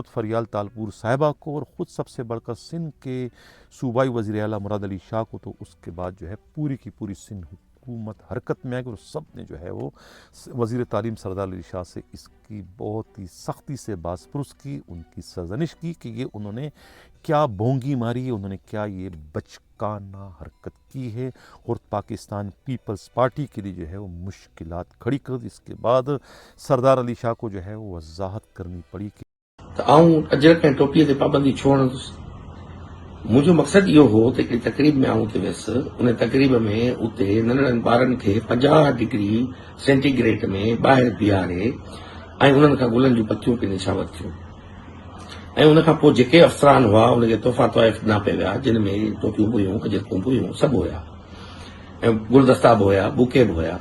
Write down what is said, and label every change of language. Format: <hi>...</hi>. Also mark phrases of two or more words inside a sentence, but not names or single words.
<ur>فریال تالپور صاحبہ کو، اور خود سب سے بڑھ کر سندھ کے صوبائی وزیر اعلیٰ مراد علی شاہ کو، تو اس کے بعد جو ہے پوری کی پوری سندھ حکومت حرکت میں آ گئی، اور سب نے جو ہے وہ وزیر تعلیم سردار علی شاہ سے اس کی بہت ہی سختی سے بازپرس کی، ان کی سرزنش کی کہ یہ انہوں نے کیا بونگی ماری ہے، انہوں نے کیا یہ بچکانہ حرکت کی ہے، اور پاکستان پیپلز پارٹی کے لیے جو ہے وہ مشکلات کھڑی کر دی۔ اس کے بعد سردار علی شاہ کو جو ہے وہ وضاحت کرنی پڑی کہ</ur> <sd>اجرک ऐं टोपीअ ते पाबंदी छो हणंदुसि। मुंहिंजो मक़सदु इहो हो त हिकिड़ी तक़रीब में आऊं उते वियुसि, उन तक़रीब में उते नंढड़नि ॿारनि खे 50</sd> <en>degree centigrade</en> <sd>में ॿाहिरि बीहारे ऐं उन्हनि खां गुलनि जूं पतियूं पिण निशावत थियूं, ऐं उन खां पोइ जेके अफ़सरान हुआ उनखे तोहफ़ा तोइफ़ ॾिना पिया विया, जिन में टोपियूं बि हुयूं, अजरकूं बि हुयूं, सभु हुया, ऐं गुलदस्ता बि हुया, बुके बि हुया।</sd>